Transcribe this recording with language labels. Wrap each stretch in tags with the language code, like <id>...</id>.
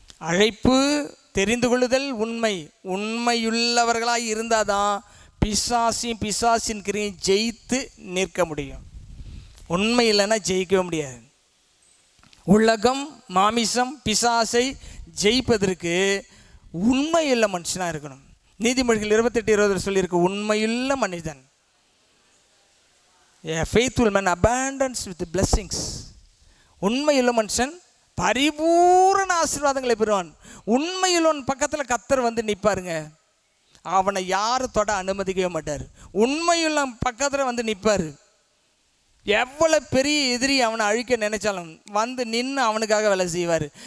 <ta>அழைப்பு, தெரிந்து கொள்ளுதல், உண்மையுள்ளவர்களாக இருந்தால் தான் பிசாசின் கிரியை ஜெயித்து நிற்க முடியும். உண்மை இல்லைன்னா ஜெயிக்கவே முடியாது. உலகம், மாமிசம், பிசாசை ஜெயிப்பதற்கு உண்மையுள்ள மனுஷனாக இருக்கணும். நீதிமொழிகள் 28:20 சொல்லியிருக்கு, உண்மையுள்ள மனிதன்,</ta> <en>a faithful man abundance with blessings.</en> <ta>உண்மையுள்ள மனுஷன் பரிபூரண ஆசீர்வாதங்களை பெறுவான். உண்மையுள்ளவன் பக்கத்தில் கர்த்தர் வந்து நிற்பாருங்க, அவனை யாரும் தொட அனுமதிக்கவே மாட்டார். உண்மையுள்ள பக்கத்தில் வந்து நிற்பார். எவ்வளோ பெரிய எதிரி அவனை அழிக்க நினைச்சாலும் வந்து நின்று அவனுக்காக வேலை செய்வார்.</ta>